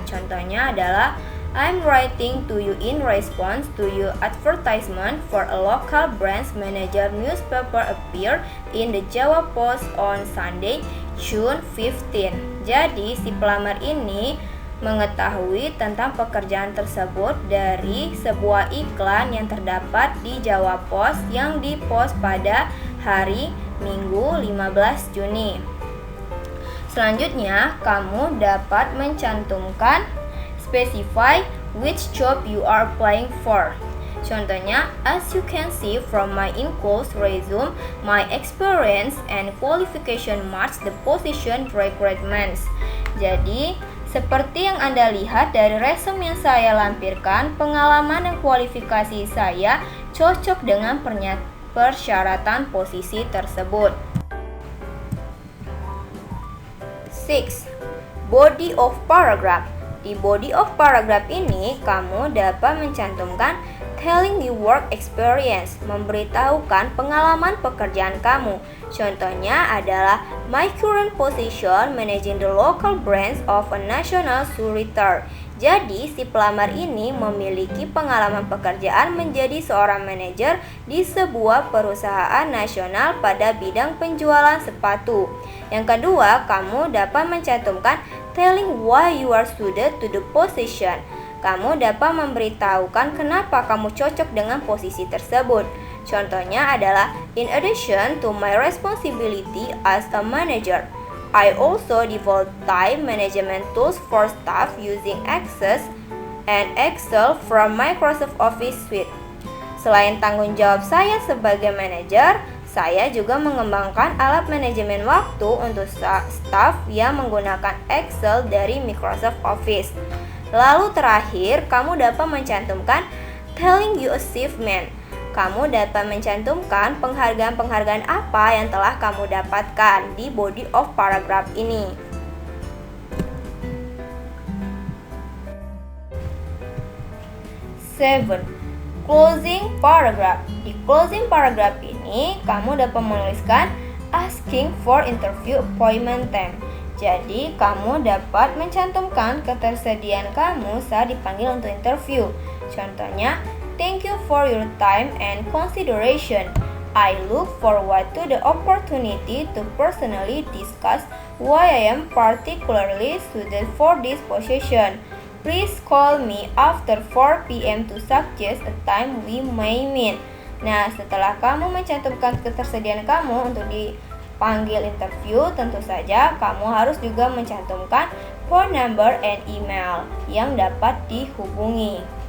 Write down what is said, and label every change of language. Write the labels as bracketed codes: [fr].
[id] Contohnya adalah [en] I'm writing to you in response to your advertisement for a local branch manager newspaper appear in the Jawa Post on Sunday, June 15. [id] Jadi, si pelamar ini mengetahui tentang pekerjaan tersebut dari sebuah iklan yang terdapat di Jawa Post yang dipost pada hari Minggu 15 Juni. Selanjutnya, kamu dapat mencantumkan [en] specify which job you are applying for. [id] Contohnya, [en] as you can see from my enclosed resume, my experience and qualification match the position requirements. [id] Jadi, seperti yang Anda lihat dari resume yang saya lampirkan, pengalaman dan kualifikasi saya cocok dengan persyaratan posisi tersebut. [en] 6. Body of paragraph. [id] Di [en] body of paragraph [id] ini, kamu dapat mencantumkan [en] telling the work experience, [id] memberitahukan pengalaman pekerjaan kamu. Contohnya adalah [en] my current position managing the local branch of a national surety. [id] Jadi, si pelamar ini memiliki pengalaman pekerjaan menjadi seorang manajer di sebuah perusahaan nasional pada bidang penjualan sepatu. Yang kedua, kamu dapat mencantumkan [en] telling why you are suited to the position. [id] Kamu dapat memberitahukan kenapa kamu cocok dengan posisi tersebut. Contohnya adalah, [en] in addition to my responsibility as a manager, I also develop time management tools for staff using Access and Excel from Microsoft Office Suite. [id] Selain tanggung jawab saya sebagai manajer, saya juga mengembangkan alat manajemen waktu untuk staf yang menggunakan Excel dari Microsoft Office. Lalu terakhir, kamu dapat mencantumkan [en] telling you achievement. [id] Kamu dapat mencantumkan penghargaan-penghargaan apa yang telah kamu dapatkan di body of paragraph ini. [en] 7. Closing paragraph. [id] Di [en] closing paragraph [id] ini, kamu dapat menuliskan [en] asking for interview appointment time. [id] Jadi, kamu dapat mencantumkan ketersediaan kamu saat dipanggil untuk interview. Contohnya, [en] thank you for your time and consideration. I look forward to the opportunity to personally discuss why I am particularly suited for this position. Please call me after 4 p.m. to suggest a time we may meet. [id] Nah, setelah kamu mencantumkan ketersediaan kamu untuk dipanggil interview, tentu saja kamu harus juga mencantumkan [en] phone number and email [id] yang dapat dihubungi.